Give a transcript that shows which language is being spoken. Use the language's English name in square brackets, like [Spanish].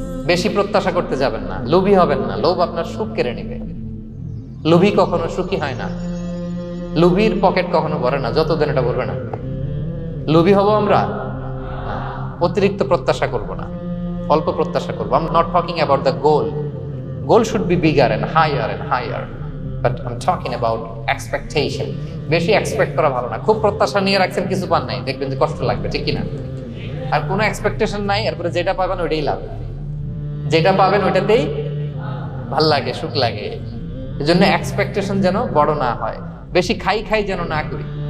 [Bangla] বেশি প্রত্যাশা করতে যাবেন না, লোভী হবেন না। লোভ আপনার সুখ কেড়ে নেবে। লোভী কখনো সুখী হয় না, লোভীর পকেট কখনো ভরে না, যতদিন এটা বলবে না। লোভী হব আমরা, অতিরিক্ত প্রত্যাশা করব না, অল্প প্রত্যাশা করবো। [English] I'm not talking about the goal. Goal should be bigger and higher. But I'm talking about expectation. [Bangla] বেশি এক্সপেক্ট করা ভালো না। খুব প্রত্যাশা নিয়ে রাখছেন, কিছু পান নাই, দেখবেন যে কষ্ট লাগবে, ঠিক কিনা? আর কোনো এক্সপেকটেশন নাই, এরপরে যেটা পাবেন ওইটাই লাভ। যেটা পাবেন ওইটাতেই ভাল লাগে, সুখ লাগে। এই জন্য এক্সপেকটেশন যেন বড় না হয়, বেশি খাই যেন না করি।